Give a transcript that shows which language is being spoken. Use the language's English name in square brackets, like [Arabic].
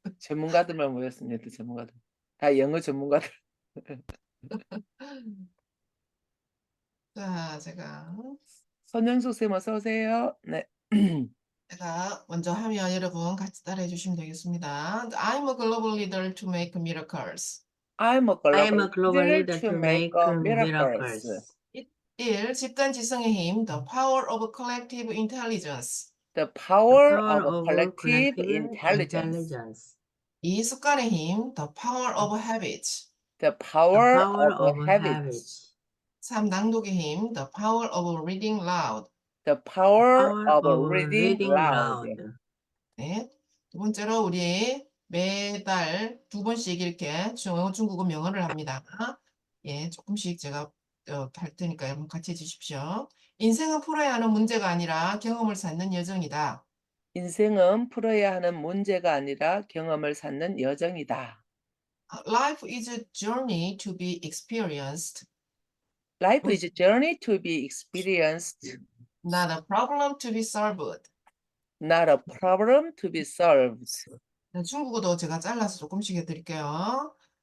[Korean] 전문가들만 모였습니다, 전문가들. 다 영어 전문가들. 자, 선영수 쌤 어서 오세요. 네. 제가 먼저 하면 여러분 같이 따라해 주시면 되겠습니다. [English] I'm a global leader to make miracles. I'm a I am global a global leader leader to to make make miracles. miracles. 1. [Korean] 집단 지성의 힘, [English] the power of collective intelligence. The The power power of of collective collective intelligence. intelligence. 2. [Korean] 습관의 힘, [English] the power of habits. The The power power of of habits. habits. 3. [Korean] 낭독의 힘, [English] the power of reading loud. The power Power of of reading reading loud. loud. 네. [Korean] 두 번째로 우리 매달 두 번씩 이렇게 영어, 중국어 명언을 합니다. 예, 조금씩 제가 할 테니까 여러분 같이 해 주십시오. 인생은 풀어야 하는 문제가 아니라 경험을 쌓는 여정이다. 인생은 풀어야 하는 문제가 아니라 경험을 쌓는 여정이다. [English] Life is a journey to be experienced, Life is a journey to be experienced, not a problem to be solved. not a problem to be solved. [Korean] 네, 중국어도 제가 잘라서 조금씩 해 드릴게요.